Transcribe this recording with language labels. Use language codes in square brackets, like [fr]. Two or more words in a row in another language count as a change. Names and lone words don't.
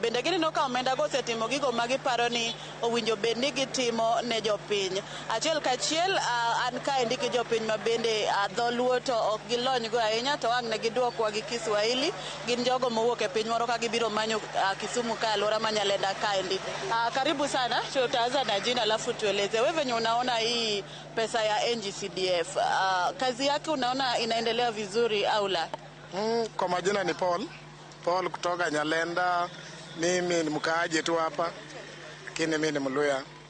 [luo] Bende gineno ka omenda go osetimo gigo ma giparo ni owinjo bed ni gitimo ne jopiny. Achiel kachiel an kaendi gi jopiny mabende dholuo to ok gilony go ahinya to wang' ne giduokwa gi Kiswahili. Gin jogo mowuok e piny moro ka gibiro manyo Kisumu ka alora Manyalenda kaendi. [sw] Karibu sana, tutaanza na jina alafu tueleze wewe venye unaona hii pesa ya NGCDF. Kazi yake unaona inaendelea vizuri au la? Kwa majina ni Paul kutoka Nyalenda. Mimi ni mkaaji tu hapa, lakini mimi ni Mluya.